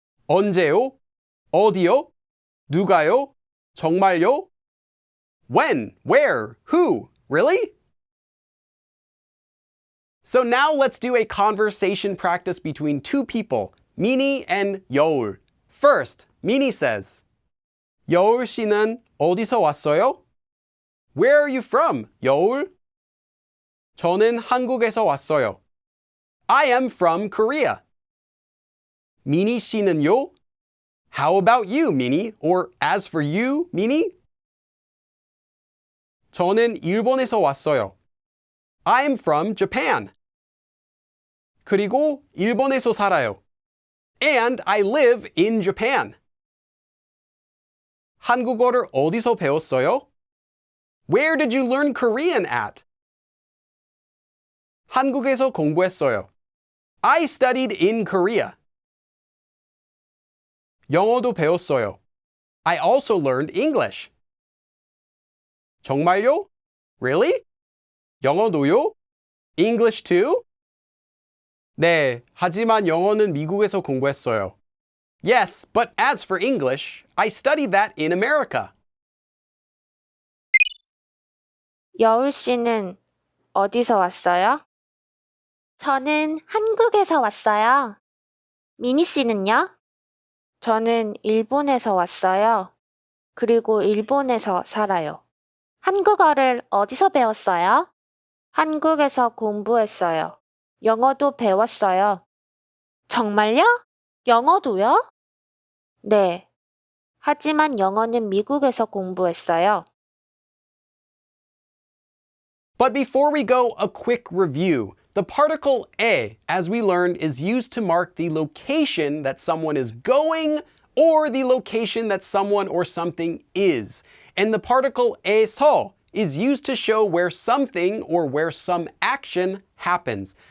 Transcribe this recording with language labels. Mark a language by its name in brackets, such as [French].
[Korean] 언제요? 어디요? 누가요? 정말요? When? Where? Who? Really? [English] So now let's do a conversation practice between two people, 미니 and 여울. First, 미니 says, 여울 씨는 어디서 왔어요? Where are you from, 여울? 저는 한국에서 왔어요. I am from Korea. [Korean] 미니 씨는요? [English] How about you, 미니? Or as for you, 미니? [Korean] 저는 일본에서 왔어요. I'm from Japan. 그리고 일본에서 살아요. [English] And I live in Japan. [Korean] 한국어를 어디서 배웠어요? [English] Where did you learn Korean at? 한국에서 공부했어요. I studied in Korea. 영어도 배웠어요. I also learned English. 정말요? Really? 영어도요? English too? [Korean] 네, 하지만 영어는 미국에서 공부했어요. [English] Yes, but as for English, I studied that in America. [Korean] 여울 씨는 어디서 왔어요? 저는 한국에서 왔어요. 미니 씨는요? 저는 일본에서 왔어요. 그리고 일본에서 살아요. 한국어를 어디서 배웠어요? 한국에서 공부했어요. 영어도 배웠어요. 정말요? 영어도요? 네. 하지만 영어는 미국에서 공부했어요. [English] But before we go, a quick review. The particle a, as we learned, is used to mark the location that someone is going or the location that someone or something is. And the particle 에서 is used to show where something or where some action happens.